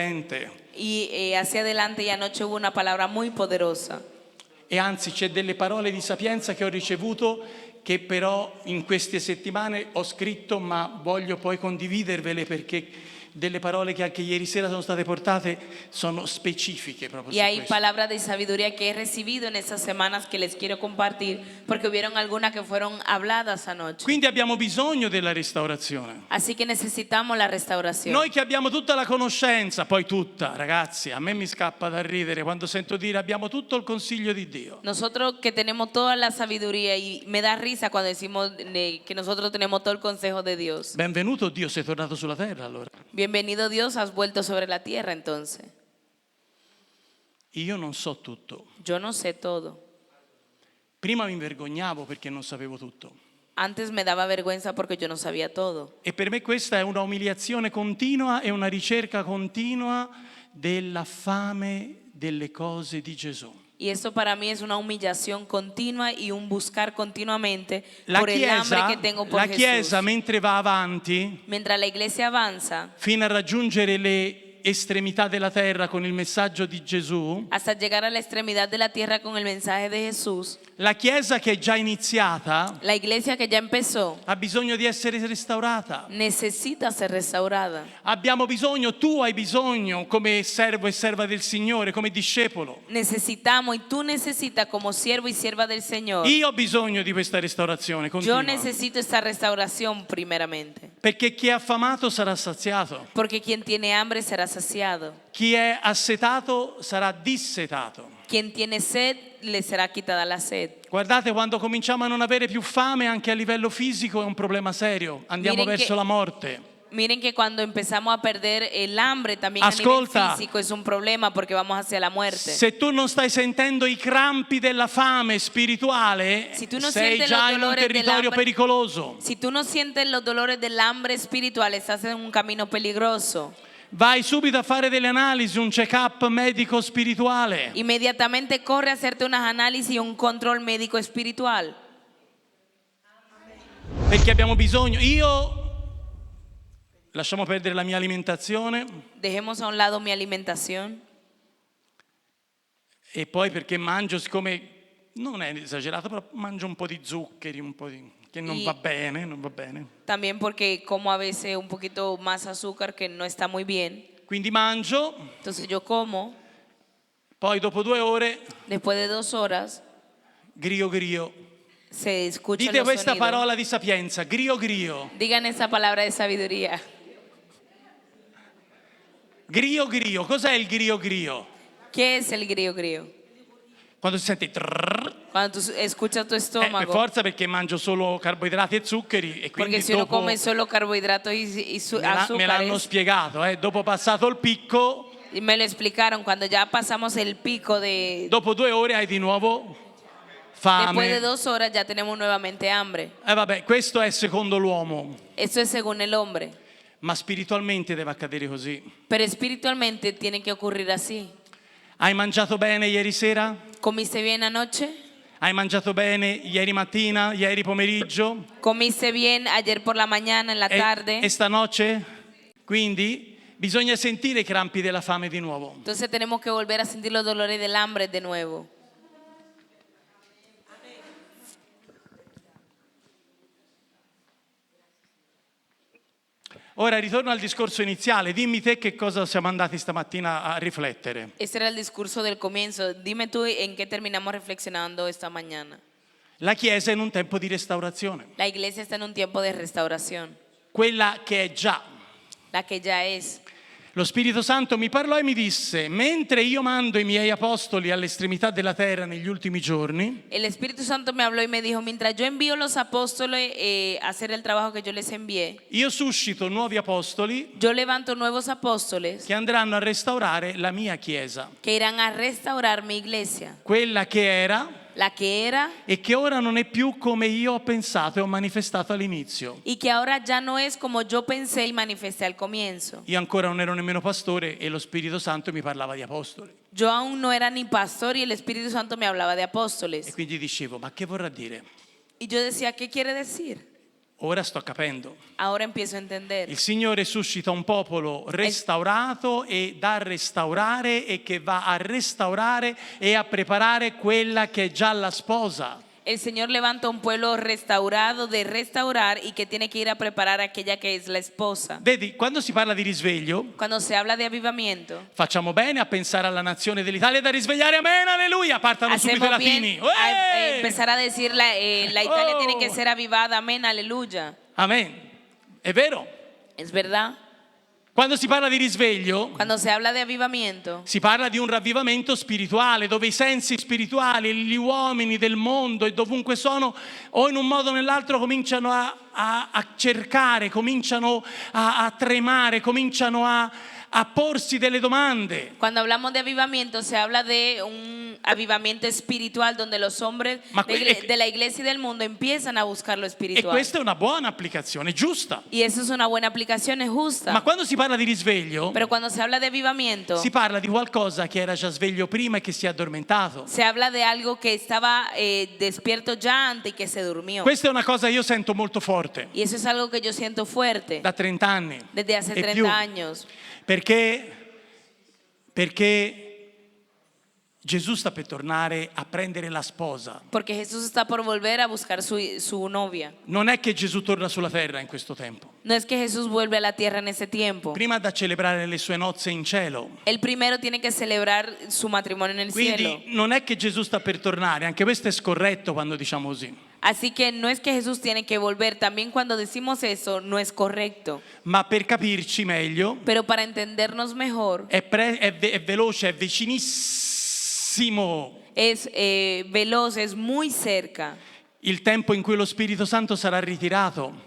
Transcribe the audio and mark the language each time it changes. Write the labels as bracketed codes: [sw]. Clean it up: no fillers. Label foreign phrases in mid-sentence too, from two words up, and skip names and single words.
[es] Y hacia adelante y anoche hubo una palabra muy poderosa. [it] e anzi c'è delle parole di sapienza che ho ricevuto che però in queste settimane ho scritto, ma voglio poi condividervele perché delle parole che anche ieri sera sono state portate sono specifiche proprio [es] Y su hay [it] questo. [es] palabras de sabiduría que he recibido en estas semanas que les quiero compartir porque hubieron algunas que fueron habladas anoche. [it] Quindi abbiamo bisogno della restaurazione. [es] Así que necesitamos la restauración. [it] Noi che abbiamo tutta la conoscenza, poi tutta, ragazzi, a me mi scappa da ridere quando sento dire abbiamo tutto il consiglio di Dio. [es] Nosotros que tenemos toda la sabiduría y me da risa cuando decimos que nosotros tenemos todo el consejo de Dios. [it] Benvenuto Dio, sei tornato sulla terra allora. [es] Bienvenido Dios, has vuelto sobre la tierra entonces. [it] Io non so tutto. [es] Yo no sé todo. [it] Prima mi vergognavo perché non sapevo tutto. [es] Antes me daba vergüenza porque yo no sabía todo. [it] E per me questa è una umiliazione continua e una ricerca continua della fame delle cose di Gesù. [es] Y esto para mí es una humillación continua y un buscar continuamente [it] La [es] por el hambre [it] Chiesa, [es] que tengo por la Jesús. [it] Chiesa mentre va avanti [es] Mientras la iglesia avanza [it] fino a raggiungere le estremità della terra con il messaggio di Gesù, [es] hasta llegar a la extremidad de la tierra con el mensaje de Jesús, [it] la Chiesa che è già iniziata [es] la iglesia que ya empezó [it] ha bisogno di essere restaurata. [es] necesita ser restaurada. [it] Abbiamo bisogno, tu hai bisogno come servo e serva del Signore, come discepolo. [es] Necesitamos y tú necesitas como siervo y sierva del Señor. [it] Io ho bisogno di questa restaurazione [es] Yo [it] continua. [es] necesito esta restauración primeramente. [it] Perché chi è affamato sarà saziato, [es] Porque quien tiene hambre será saciado. [it] chi è assetato sarà dissetato. [es] Quien tiene sed le será quitada la sed. [it] Guardate, quando cominciamo a non avere più fame anche a livello fisico è un problema serio, andiamo [es] Miren [it] verso che- la morte. [es] Miren que cuando empezamos a perder el hambre también [it] Ascolta. [es] a nivel físico es un problema porque vamos hacia la muerte. [it] Se tu non stai sentendo i crampi della fame spirituale, Si tu non sei [es] sientes [it] già [es] los [it] in un [es] dolores [it] territorio dell'hambre- pericoloso. [es] Si tú no sientes los dolores del hambre espiritual, estás en un camino peligroso. [it] Vai subito a fare delle analisi, un check-up medico spirituale. [es] Inmediatamente corre a hacerte unas análisis y un control médico espiritual. [it] Perché abbiamo bisogno. Io lasciamo perdere la mia alimentazione [es] Dejemos a un lado mi alimentación. [it] e poi perché mangio, siccome non è esagerato, però mangio un po' di zuccheri, un po' di che non va bene, non va bene. [es] También porque como a veces un poquito más azúcar que no está muy bien. [it] Quindi mangio, [es] Entonces yo como, [it] poi dopo 2 ore [es] después de 2 horas [it] grio grio. [es] se escucha [it] Dite [es] los [it] questa [es] sonidos. [it] parola di sapienza, grio grio. [es] Digan esa palabra de sabiduría. [it] Grio grio, cos'è il grio grio? [es] ¿Qué es el grio grio? [it] Quando si sente trrr, [es] Cuando tú escuchas tu [it] per [es] estómago. [it] forza perché mangio solo carboidrati e zuccheri e quindi [es] Porque si uno [it] dopo [es] come solo carbohidratos y [it] me l'hanno [es] azúcares. [it] spiegato, dopo passato il picco, [es] Y me lo explicaron, cuando ya pasamos el pico de... [it] dopo 2 ore hai di nuovo [es] Después de [it] fame. [es] 2 horas ya tenemos nuevamente hambre. [it] Vabbè, questo è secondo l'uomo, [es] Esto es según el hombre. [it] ma spiritualmente deve accadere così. [es] Pero espiritualmente tiene que ocurrir así. [it] Hai mangiato bene ieri sera? [es] ¿Comiste bien anoche? [it] Hai mangiato bene ieri mattina, ieri pomeriggio? [es] ¿Comiste bien ayer por la mañana, en la tarde? [it] E stanotte? Quindi bisogna sentire i crampi della fame di nuovo. [es] Entonces tenemos que volver a sentir los dolores del hambre de nuevo. [it] Ora ritorno al discorso iniziale, dimmi te che cosa siamo andati stamattina a riflettere. [es] Ese era el discurso del comienzo. Dime tú en qué terminamos reflexionando esta mañana. [it] La Chiesa è in un tempo di restaurazione, [es] La iglesia está en un tiempo de restauración, [it] quella che è già. [es] la que ya es. [it] Lo Spirito Santo mi parlò e mi disse, mentre io mando i miei apostoli all'estremità della terra negli ultimi giorni, [es] El Espíritu Santo me habló y me dijo, mientras yo envío los apóstoles a hacer el trabajo que yo les envié, [it] io suscito nuovi apostoli [es] yo levanto nuevos apóstoles [it] che andranno a restaurare la mia Chiesa, [es] que irán a restaurar mi iglesia, [it] quella che era [es] la que era [it] e che ora non è più come io ho pensato e ho manifestato all'inizio. [es] y que ahora ya no es como yo pensé y manifesté al comienzo. [it] Io ancora non ero nemmeno pastore e lo Spirito Santo mi parlava di apostoli. [es] Yo aún no era ni pastor y el Espíritu Santo me hablaba de [it] E [es] apóstoles. [it] quindi dicevo, ma che vorrà dire? [es] Y yo decía, ¿qué quiere decir? [it] ora sto capendo. [es] Ahora empiezo a entender. [it] Il Signore suscita un popolo restaurato e da restaurare e che va a restaurare e a preparare quella che è già la sposa. [es] El Señor levanta un pueblo restaurado de restaurar y que tiene que ir a preparar a aquella que es la esposa. [it] Vedi, quando si parla di risveglio, [es] Cuando se habla de avivamiento, [it] facciamo bene a pensare alla nazione dell'Italia da risvegliare, amen, alleluia, partano subito i [es] hacemos [it] latini. [es] bien a [it] Uè! [es] empezar a decir la Italia Oh. tiene que ser avivada, amén, aleluya. [it] Amen, è vero. [es] Es verdad. [it] Quando si parla di risveglio, [es] Cuando se habla de avivamiento, [it] si parla di un ravvivamento spirituale, dove i sensi spirituali, gli uomini del mondo e dovunque sono, o in un modo o nell'altro cominciano a cercare, cominciano a tremare, cominciano a porsi delle domande. [es] cuando hablamos de avivamiento, se habla de un avivamiento espiritual donde los hombres [it] Ma [es] de la iglesia y del mundo empiezan a buscar lo [it] E [es] espiritual. [it] questa è una buona applicazione, giusta. [es] Y eso es una buena aplicación, es [it] Ma [es] justa. [it] quando si parla di risveglio, [es] Pero cuando se habla de avivamiento, [it] si parla di qualcosa che era già sveglio prima e che si è addormentato. [es] se habla de algo que estaba despierto ya antes y que se durmió. [it] Questa è una cosa che io sento molto forte, [es] Y eso es algo que yo siento fuerte [it] da 30 anni. [es] desde hace [it] e [es] 30 [it] più. [es] años. [it] Perché Gesù sta per tornare a prendere la sposa. [es] Porque Jesús está por volver a buscar su novia. [it] Non è che Gesù torna sulla terra in questo tempo. [es] No es que Jesús vuelve a la tierra en ese tiempo. [it] Prima da celebrare le sue nozze in cielo. [es] El primero tiene que celebrar su matrimonio en el cielo. [it] Quindi non è che Gesù sta per tornare, anche questo è scorretto quando diciamo così. [es] Así que no es que Jesús tiene que volver. También cuando decimos eso no es correcto. [it] Ma per capirci meglio, [es] Pero para entendernos mejor, [it] è veloce, è vicinissimo [es] es veloz, es muy cerca. [it] il tempo in cui lo Spirito Santo sarà ritirato.